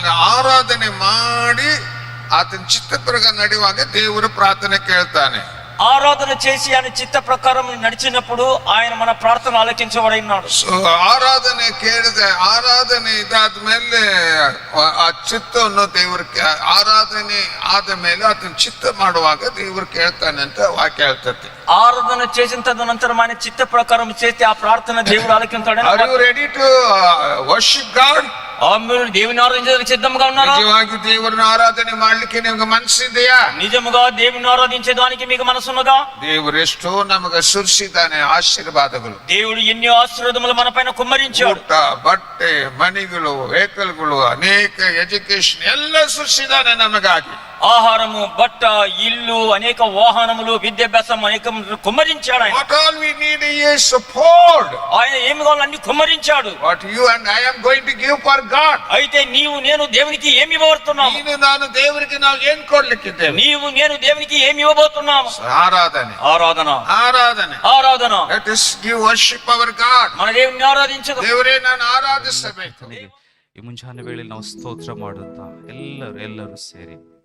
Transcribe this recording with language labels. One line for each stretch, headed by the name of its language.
Kannada: ಆರಾಧನೆ ಮಾಡಿ ಆತನ ಚಿತ್ತ ಪ್ರಕಾರ ನಡೆಯುವಾಗ ದೇವರು ಪ್ರಾರ್ಥನೆ ಕೇಳ್ತಾನೆ.
Telugu: ఆరాధన చేసి ఆయన చిత్త ప్రకారం నడిచినప్పుడు ఆయన మన ప్రార్థన ఆలకించబడినాడు.
Kannada: సో ಆರಾಧನೆ ಕೇಳಿದೆ, ಆರಾಧನೆ ಇದಾದ್ಮೇಲೆ ಆ ಚಿತ್ತವನ್ನು ದೇವರಿಗೆ ಆರಾಧನೆ ಆದ ಮೇಲೆ ಆತನ ಚಿತ್ತ ಮಾಡುವಾಗ ದೇವರು ಕೇಳ್ತಾನೆ ಅಂತ ವಾಕ್ಯ ಹೇಳ್ತದೆ.
Telugu: ఆరాధన చేసిన తదనంతరం ఆయన చిత్త ప్రకారం చేస్తే ఆ ప్రార్థన దేవుడు ఆలకించాడు.
English: Are you ready to worship God?
Telugu: మీరు దేవుని ఆరాధించడానికి సిద్ధంగా ఉన్నారా?
Kannada: నిజವಾಗಿ ದೇವರನ್ನು ಆರಾಧನೆ ಮಾಡ್ಲಿಕ್ಕೆ ನಿಮಗೆ ಮನಸ್ಸಿದೆಯಾ?
Telugu: నిజముగా దేవుని ఆరాధించేదానికి మీకు మనసున్నదా?
Kannada: ದೇವರು ಎಷ್ಟೋ ನಮಗೆ ಸುರಿಸಿದ್ದಾನೆ ಆಶೀರ್ವಾದಗಳು.
Telugu: దేవుడు ఎన్నో ఆశీర్వాదములు మన పైన కుమ్మరించాడు.
Kannada: ಊಟ, ಬಟ್ಟೆ, ಮನೆಗಳು, ವೆಹಿಕಲ್ಗಳು, ಅನೇಕ ಎಜುಕೇಶನ್ ಎಲ್ಲ ಸುರಿಸಿದ್ದಾನೆ ನಮಗಾಗಿ.
Telugu: ఆహారము, బట్ట, ఇల్లు, అనేక వాహనములు, విద్యాభ్యాసం అనేక కుమ్మరించాడు ఆయన.
English: What all we need is support.
Telugu: ఆయన ఏమి కావాలో అన్ని కుమ్మరించాడు.
English: What you and I am going to give for God.
Telugu: అయితే నీవు నేను దేవునికి ఏమి ఇవ్వబోతున్నాము?
Kannada: ನೀನು ನಾನು ದೇವರಿಗೆ ನಾವು ಏನು ಕೊಡ್ಲಿಕ್ಕಿದ್ದೇವೆ?
Telugu: నీవు నేను దేవునికి ఏమి ఇవ్వబోతున్నాము?
Kannada: ఆరాధನೆ.
English: Let us give worship our God.
Telugu: మన దేవుని ఆరాధించదు.
Kannada: ದೇವರೇ ನಾನು ಆರಾಧಿಸಬೇಕು. ಈ ಮುಂಜಾನೆ ವೇಳೆಯಲ್ಲಿ ನಾವು ಸ್ತೋತ್ರ ಮಾಡುತ್ತಾ ಎಲ್ಲರೂ ಸೇರಿ,